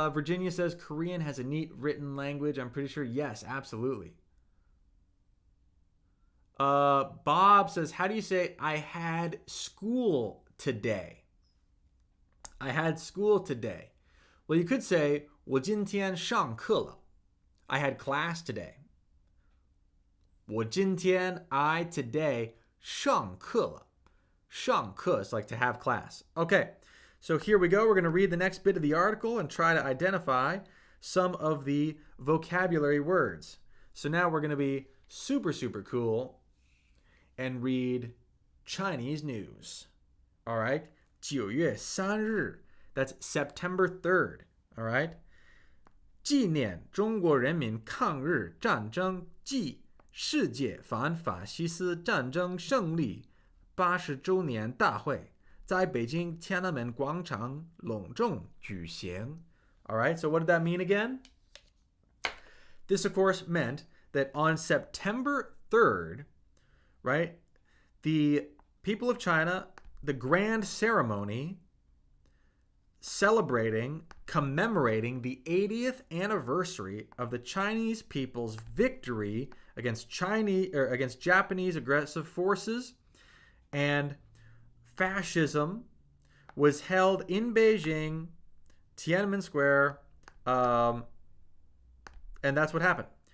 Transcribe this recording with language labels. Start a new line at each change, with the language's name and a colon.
English: Virginia says Korean has a neat written language. I'm pretty sure. Yes, absolutely. Bob says, how do you say I had school today? I had school today. Well, you could say
Chinese: 我今天上课了.
English: I had class today.
Chinese: 我今天
English: I today
Chinese: 上课了.
English: 上课 is like to have class. Okay, so here we go. We're going to read the next bit of the article and try to identify some of the vocabulary words. So now we're going to be super, super cool and read Chinese news. All right, 9月3日. That's September 3rd. All right.
Chinese: 纪念中国人民抗日战争暨世界反法西斯战争胜利80周年大会在北京天安门广场隆重举行.
English: All right, so what did that mean again? This, of course, meant that on September 3rd, right, the people of China, the grand ceremony celebrating, commemorating the 80th anniversary of the Chinese people's victory against Japanese aggressive forces and fascism was held in Beijing, Tiananmen Square, and that's what happened.